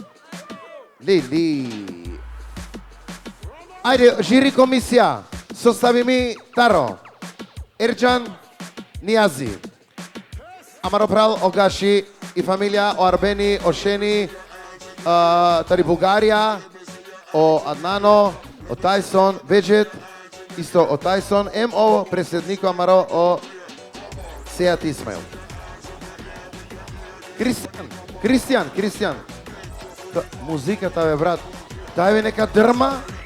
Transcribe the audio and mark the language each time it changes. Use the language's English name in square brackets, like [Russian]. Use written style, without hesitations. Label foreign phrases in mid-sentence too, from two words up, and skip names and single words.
[Macedonian] Лили. Ајде, жири комисија. Состави ми [Romany] Таро, Ерџан, Нијази, Амаропрал, Огаши и фамилија о Арбени, о Шени, тари Бугарија, о Аднано, о Тајсон, Беџет, исто о Тајсон, МО преседнико Амаро о Сејат Исмаил. Кристијан. [Macedonian] Музиката бе брат. Дај ви нека дрма.